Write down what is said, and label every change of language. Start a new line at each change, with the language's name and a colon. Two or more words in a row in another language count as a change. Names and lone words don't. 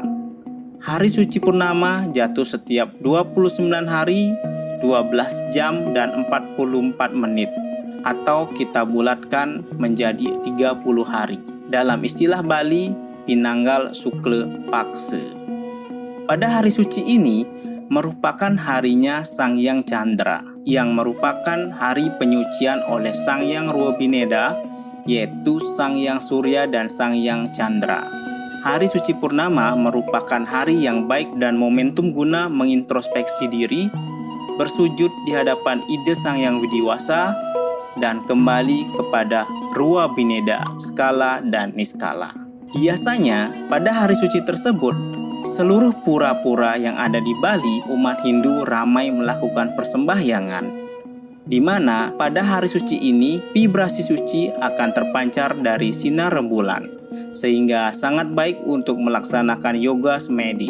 Indonesian: Hari suci purnama jatuh setiap 29 hari, 12 jam dan 44 menit, atau kita bulatkan menjadi 30 hari. Dalam istilah Bali,
Balinese: Pinanggal Sukle Pakse.
Indonesian: Pada hari suci ini merupakan harinya Sang Hyang Chandra, yang merupakan hari penyucian oleh Sang Hyang Ruwa Bineda, yaitu Sang Hyang Surya dan Sang Hyang Chandra. Hari suci purnama merupakan hari yang baik dan momentum guna mengintrospeksi diri, bersujud di hadapan ide Sang Hyang Widiwasa, dan kembali kepada Ruwa Bineda, skala dan niskala. Biasanya pada hari suci tersebut, seluruh pura-pura yang ada di Bali, umat Hindu ramai melakukan persembahyangan, di mana pada hari suci ini vibrasi suci akan terpancar dari sinar rembulan, sehingga sangat baik untuk melaksanakan yoga semedi.